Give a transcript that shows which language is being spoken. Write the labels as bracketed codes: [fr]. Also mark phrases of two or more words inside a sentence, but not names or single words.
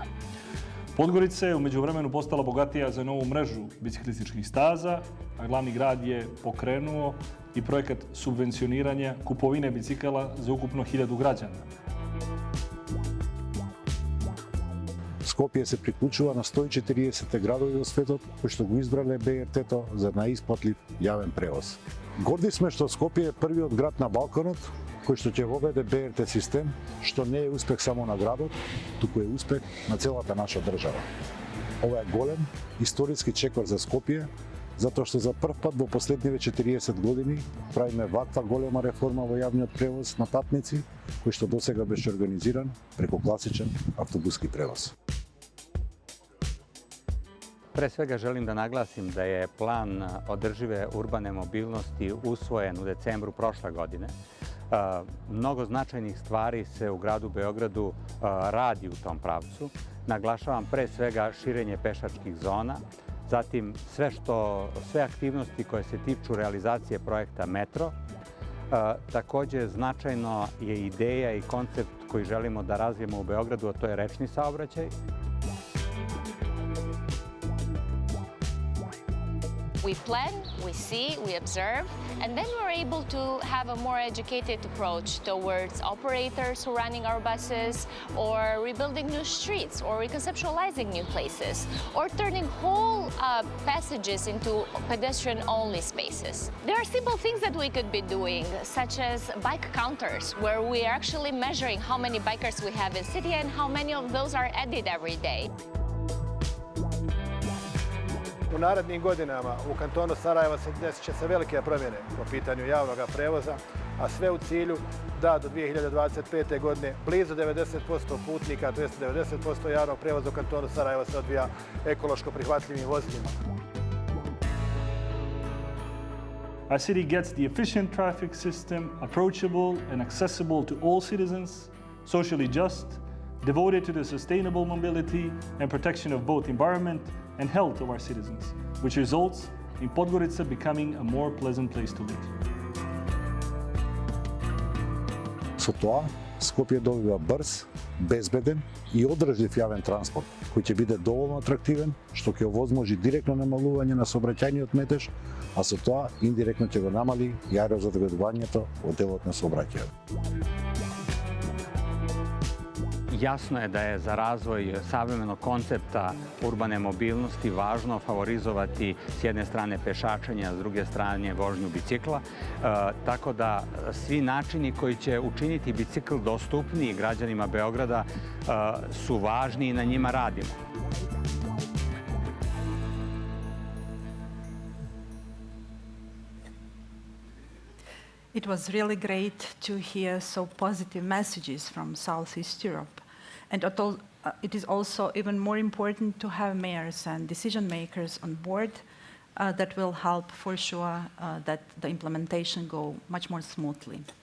[sr] Podgorica je u međuvremenu postala bogatija za novu mrežu biciklističkih staza, a glavni grad je pokrenuo i projekat subvencioniranja kupovine bicikala za ukupno 1000 građana. [mk] Skopje se priključува на 140 градови во светот кои што го избрале БРТ-то за најисплатлив јавен превоз. Горди сме што Скопје е првиот град на Балканот кој што ќе воведе БРТ систем, што не е успех само на градот, туку е успех на целата наша држава. Ова е голем историски чекор за Скопје, затоа што за прв пат во последниве 40 години правиме ваква голема реформа во јавниот превоз на патници, кој што досега беше организиран преку класичен автобуски превоз. [sr] Pre svega želim da naglasim da je plan održive urbane mobilnosti usvojen u decembru prošle godine. Mnogo značajnih stvari se u gradu Beogradu radi u tom pravcu. Naglašavam pre svega širenje pešačkih zona, zatim sve aktivnosti koje se tiču realizacije projekta metro. Također značajno je ideja i koncept koji želimo da razvijemo u Beogradu, a to je rečni saobraćaj. [en] We plan, we see, we observe, and then we're able to have a more educated approach towards operators who are running our buses, or rebuilding new streets, or reconceptualizing new places, or turning whole passages into pedestrian-only spaces. There are simple things that we could be doing, such as bike counters, where we are actually measuring how many bikers we have in city and how many of those are added every day. [bs] U narednim godinama u kantonu Sarajevo desit će se velike promjene po pitanju javnog prevoza, a sve u cilju da do 2025. godine blizu 90% putnika, to jest 90% javnog prevoza u kantonu Sarajevo se odvija ekološko prihvatljivim vozilima. [en] Our city gets the efficient traffic system, approachable and accessible to all citizens, socially just, devoted to the sustainable mobility and protection of both environment and health of our citizens, which results in Podgorica becoming a more pleasant place to live. [mk] Со тоа, Скопје добива брз, безбеден и одржлив јавен транспорт, кој ќе биде доволно атрактивен, што ќе овозможи директно намалување на сообраќајниот метеж, а со тоа индиректно ќе го намали и аерозагадувањето од делот на сообраќајот. [sr] Jasno je da je za razvoj savremenog koncepta urbane mobilnosti važno favorizovati s jedne strane pešačenje, a s druge strane vožnju bicikla. Tako da svi načini koji će učiniti bicikl dostupniji građanima Beograda su važni i na njima radimo. [en] It was really great to hear so positive messages from Southeast Europe. And it is also even more important to have mayors and decision makers on board that will help for sure that the implementation go much more smoothly.